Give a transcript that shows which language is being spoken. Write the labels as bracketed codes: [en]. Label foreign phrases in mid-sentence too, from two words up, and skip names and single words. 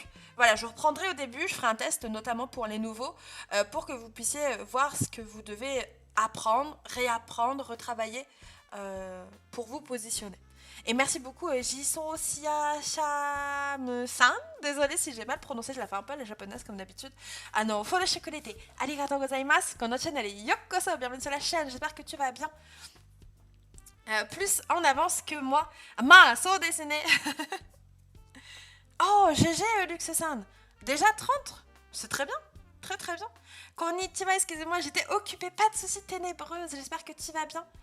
[fr] Voilà, je reprendrai au début. Je ferai un test notamment pour les nouveaux. Pour que vous puissiez voir ce que vous devez apprendre, réapprendre, retravailler pour vous positionner. Et merci beaucoup Jisoo Siacham-san. Désolée si j'ai mal prononcé, je la fais un peu à la japonaise comme d'habitude. [ja] フォローしくれてありがとうございます。このチャンネル est ようこそ. [fr] Bienvenue sur la chaîne, j'espère que tu vas bien. Plus en avance que moi. [ja] そうですね. [fr] Oh, GG Luxe-san. Déjà 30. C'est très bien. Très très bien. Konnichiwa, excusez-moi, j'étais occupée, pas de soucis ténébreuse, j'espère que tu vas bien.